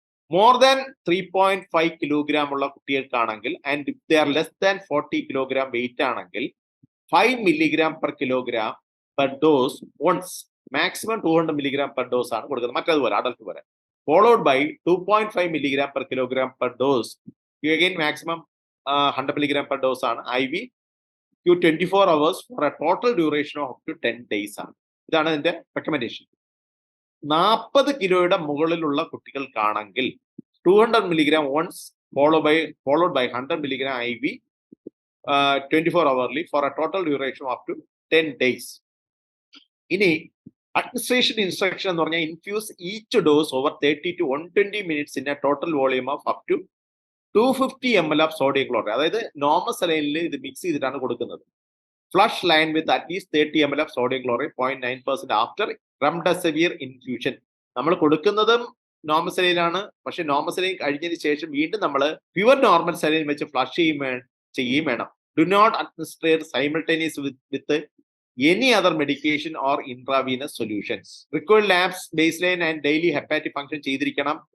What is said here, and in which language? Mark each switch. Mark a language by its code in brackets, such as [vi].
[ml] More than 3.5 kilogram ഉള്ള കുട്ടികൾക്കാണെങ്കിൽ [en] and they are less than [ml] 40 kilogram wait ആണെങ്കിൽ 5 mg/kg per dose once, maximum 200 mg per dose ആണ് കൊടുക്കുന്നത്, മറ്റേതുപോലെ adult പോലെ. [en] Followed by 2.5 mg/kg per dose, again maximum 100 mg per dose ആണ് IV to 24 hours for a total duration of up to 10 days ആണ്. [ml] ഇതാണ് ഇതിന്റെ recommendation. 40 കിലോയുടെ മുകളിലുള്ള കുട്ടികൾക്കാണെങ്കിൽ [en] 200 mg once followed by 100 mg IV 24 hourly for a total duration of up to 10 days. [ml] ഇനി administration instruction എന്ന് പറഞ്ഞാൽ [en] Infuse each dose over 30 to 120 minutes in a total volume of up to 250 ml of sodium chloride. [ml] അതായത് normal സലൈനിൽ ഇത് mix ചെയ്തിട്ടാണ് കൊടുക്കുന്നത്. [en] Flush line with at least 30 ml of sodium chloride 0.9% after remdesivir infusion. [ml] നമ്മൾ കൊടുക്കുന്നതും normal സലൈനാണ്, പക്ഷെ normal saline കഴിഞ്ഞതിന് ശേഷം വീണ്ടും നമ്മൾ പ്യുവർ നോർമൽ സലൈൻ വെച്ച് ഫ്ലഷ് ചെയ്യുകയും വേണം. [en] Do not administrate simultaneous with any other medication or intravenous solutions. Required labs, baseline and daily hepatic function [ml] ചെയ്തിരിക്കണം.